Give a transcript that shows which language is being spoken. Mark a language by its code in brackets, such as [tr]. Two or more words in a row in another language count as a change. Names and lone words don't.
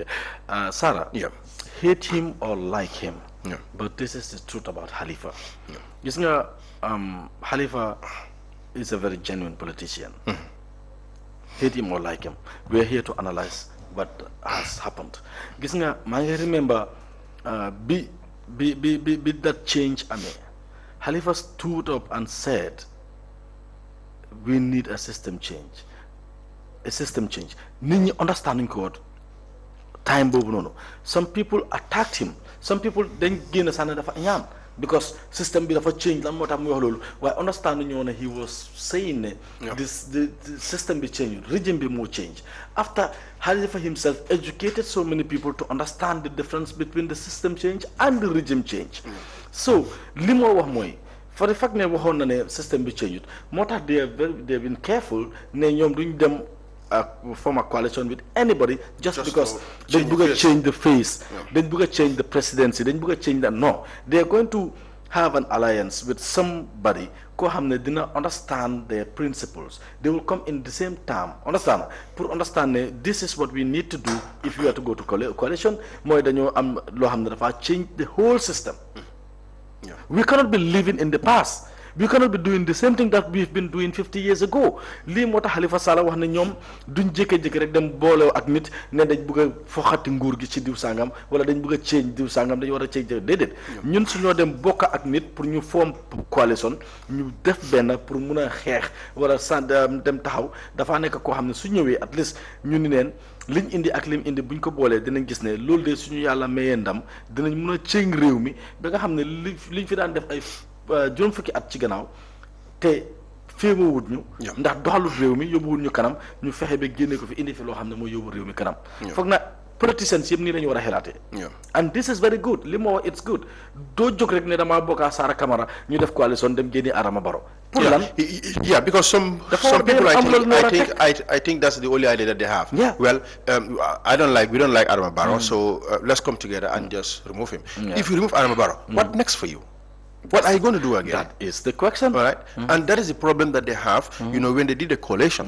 [en] Sarah, hate him or like him, but this is the truth about Halifa. You see, Halifa is a very genuine politician. hate him or like him. We're here to analyze what has happened. [wo] Gis nga, [en] I remember be that change ame. Halifa stood up and said, we need a system change. A system change. [wo] Nit ñi understanding ko time boobu noonu. [en] Some people attacked him. [wo] Some people dañ génn sànni dafa ñaan because system bi dafa change lan moo tax muy wax loolu waaye understand ñu ne [en] he was saying [wo] ne the system bi change, regime bi moo change. [en] After Halifa himself educated so many people to understand the difference between the system change and the regime change. So [wo] li moo wax mooy [en] for the fact [wo] ne waxoon na ne [en] system bi change [wo] moo tax [en] they've been careful [wo] ne ñoom duñ dem [en] form a coalition with anybody just because they buga change the face, they buga change the presidency, they buga change that. No, they are going to have an alliance with somebody [wo] ko xamne dina [en] understand their principles. They will come in the same time. Understand? Pour understand this is what we need to do if we are to go to coalition. [wo] Moy dañu am lo xamne dafa [en] change the whole system. We cannot be living in the past. We cannot be doing the same thing that we've been doing 50 years ago. [wo] Lii moo tax Halifa Sallah wax ne ñoom duñ jékki-jékki rek dem boole ak nit ne dañ bëgg a foxati nguur gi ci diw sangam wala dañ bëgg a change diw sangam dañu war a change déedéet. ñun suñoo dem bokk ak nit pour ñu [en] form coalition [wo] ñu def benn pour mun a xeex wala dem taxaw dafa nekk koo xam ne su ñëwee at least ñu ni neen liñ indi ak lim indi buñ ko boolee dinañ gis ne loolu de suñu yàlla mayee ndam dinañ mun a change réew mi ba nga xam ne liñ fi daan def ay juróom fukki at ci gannaaw te féema wut ñu ndax doxalut réew mi yóbbuwul ñu kanam ñu fexe ba génne ko fi indi fi loo xam ne mooy yóbbu réew mi kanam foog na politicians yëpp nii la ñu war a xelaatee [en] and this is very good [wo] li moo wax [en] it's good [wo] doo jóg rek ne damaa bokkaa Sara Camara ñu def coalition dem génne Adama Barrow pour lan [en] because some people I think that's the only idea that they have. Well, we don't like Adama Barrow, so let's come together and just remove him. If you remove Adama Barrow, what next for you? What are you going to do again? That is the question. All right. And that is the problem that they have, you know, when they did the coalition.